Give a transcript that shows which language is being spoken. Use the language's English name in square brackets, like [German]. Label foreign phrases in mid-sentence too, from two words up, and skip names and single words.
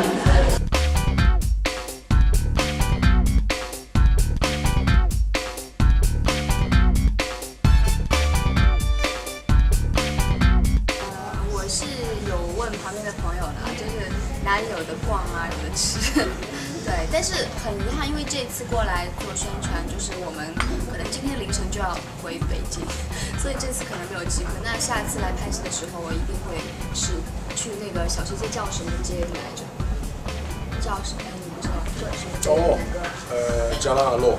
[Chinese] 我是有問旁邊的朋友啦，就是哪裡有的逛啊，有的吃。對，但是很遺憾，因為這次過來做宣傳，就是我們可能今天凌晨就要回北京，所以這次可能沒有機會。那下次來拍戲的時候，我一定會是去那個小吃街叫什麼街來着？叫什麼？你不知道？對，什麼街？加拉阿洛。